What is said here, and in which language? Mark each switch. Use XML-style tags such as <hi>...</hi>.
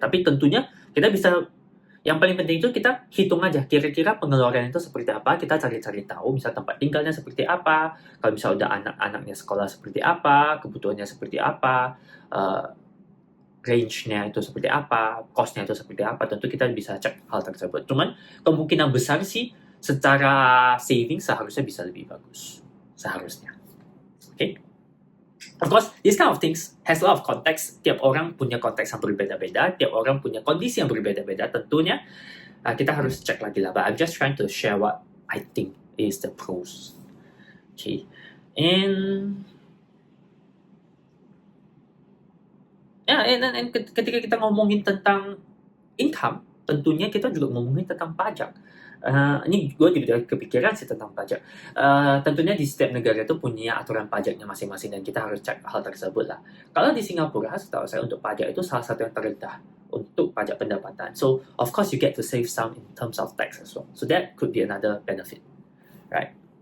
<id>Tapi tentunya kita bisa, yang paling penting itu kita hitung aja kira-kira pengeluaran itu seperti apa, kita cari-cari tahu misal tempat tinggalnya seperti apa, kalau misal udah anak-anaknya sekolah seperti apa, kebutuhannya seperti apa, range-nya itu seperti apa, cost-nya itu seperti apa, tentu kita bisa cek hal tersebut. Cuman kemungkinan besar sih secara saving seharusnya bisa lebih bagus. Seharusnya. Okay?</id> <en>Of course, these kind of things has a lot of context.</en> <id>Tiap orang punya konteks yang berbeda-beda, tiap orang punya kondisi yang berbeda-beda. Tentunya kita harus cek lagi lah.</id> <en>But I'm just trying to share what I think is the pros.</en> <id>Okay, and ketika kita ngomongin tentang income, tentunya kita juga ngomongin tentang pajak. Ini gue tiba-tiba kepikiran sih tentang pajak. Tentunya di setiap negara itu punya aturan pajaknya masing-masing dan kita harus cek hal tersebut lah. Kalau di Singapura, setahu saya untuk pajak itu salah satu yang terendah untuk pajak pendapatan.</id> <en>So, of course you get to save some in terms of tax as well. So that could be another benefit, right?</en>